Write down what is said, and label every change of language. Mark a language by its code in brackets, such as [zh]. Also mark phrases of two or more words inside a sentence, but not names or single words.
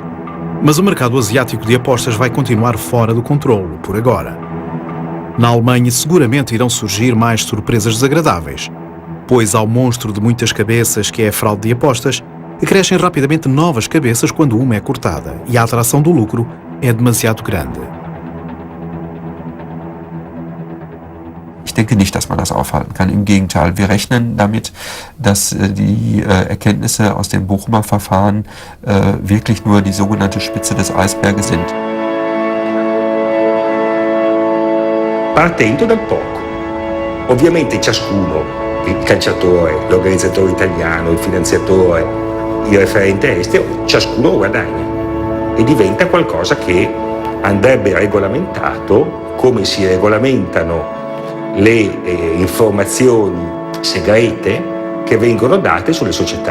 [pt] Mas o mercado asiático de apostas vai continuar fora do controle, por agora. Na Alemanha, seguramente irão surgir mais surpresas desagradáveis. pois ao monstro de muitas cabeças que é a fraude de apostas, acrescem rapidamente novas cabeças quando uma é cortada e a atração do lucro é demasiado grande. [de] Ich denke nicht, dass man das aufhalten kann. Im Gegenteil, wir rechnen damit, dass die Erkenntnisse aus dem Bochumer Verfahren wirklich nur die sogenannte Spitze des Eisberges sind. [it] Partendo dal poco. Ovviamente ciascuno, il calciatore, l'organizzatore italiano, il finanziatore, il referente estero, ciascuno guadagna e diventa qualcosa che andrebbe regolamentato come si regolamentano le informazioni segrete che vengono date sulle società.